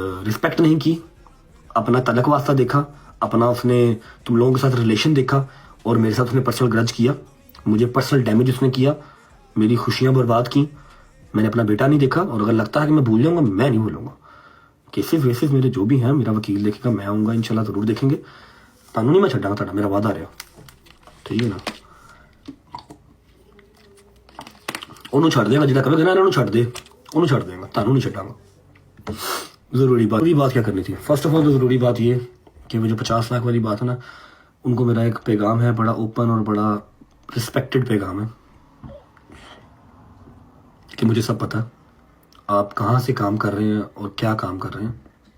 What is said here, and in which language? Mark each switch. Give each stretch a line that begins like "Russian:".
Hindi: Respect नहीं की अपना तलक वास्ता देखा अपना उसने तुम लोगों के साथ रिलेशन देखा और मेरे साथ उसने पर्सनल ग्रज किया मुझे पर्सनल डैमेज उसने किया मेरी खुशियां बर्बाद की मैंने अपना बेटा नहीं देखा और अगर लगता है कि मैं भूल जाऊंगा मैं नहीं भूलूंगा केसेस वेसेस मेरे जो भी हैं मेरा वकील देखेगा, मैं आऊँगा इंशाल्लाह ज़रूर देखेंगे।
Punjabi: ਤੁਹਾਨੂੰ नहीं मैं छड्डांगा, ਤੁਹਾਡਾ मेरा वादा रहा, ठीक है ना। ਉਹਨੂੰ ਛੱਡ ਦੇਗਾ, ਜਿਹੜਾ ਕਹੇਗਾ ਨਾ ਇਹਨਾਂ ਨੂੰ ਛੱਡ ਦੇ, ਉਹਨੂੰ ਛੱਡ ਦੇਗਾ, ਤੁਹਾਨੂੰ नहीं ਛੱਡਾਂਗਾ।
Hindi: ज़रूरी बात क्या करनी थी? फर्स्ट ऑफ ऑल तो ज़रूरी बात ये कि वो जो 50 लाख वाली बात है ना, उनको मेरा एक पैगाम है, बड़ा ओपन और बड़ा रिस्पेक्टेड पैगाम है कि मुझे सब पता है आप कहाँ से काम कर रहे हैं और क्या काम कर रहे हैं।